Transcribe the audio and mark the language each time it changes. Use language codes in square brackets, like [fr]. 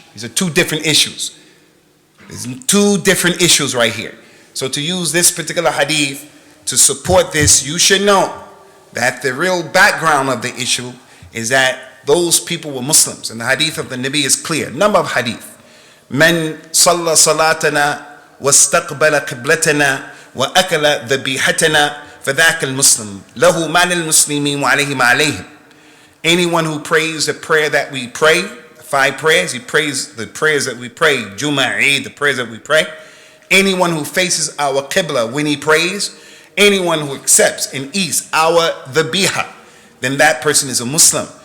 [en] These are two different issues. There's two different issues right here. So to use this particular hadith to support this, you should know that the real background of the issue is that those people were Muslims. And the hadith of the Nabi is clear. Number of hadith. [ar] من صلى صلاتنا واستقبل قبلتنا وأكل ذبيحتنا فذاك المسلم له ما للمسلمين وعليه ما عليهم. [en] Anyone who prays the prayer that we pray, 5 prayers, he prays the prayers that we pray, Jummah, Eid, the prayers that we pray. Anyone who faces our Qibla when he prays, anyone who accepts and eats our dhabiha, then that person is a Muslim.